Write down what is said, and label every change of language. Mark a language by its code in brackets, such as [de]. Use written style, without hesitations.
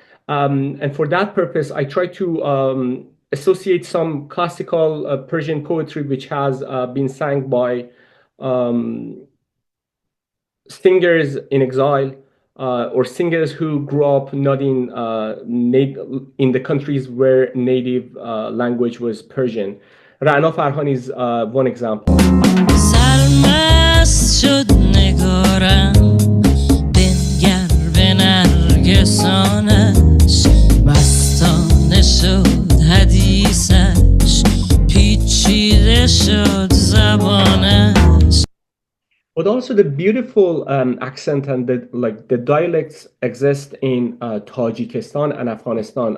[en] And for that purpose, I try to associate some classical Persian poetry which has been sung by singers in exile or singers who grew up not in the countries where native language was Persian. Ra'na Farhan is one example. [fa] سرمست شد نگارم بنگر به نرگسانش مستانه شد حدیثش پیچیده شد زبانش. [en] But also the beautiful accent and the dialects exist in Tajikistan and Afghanistan.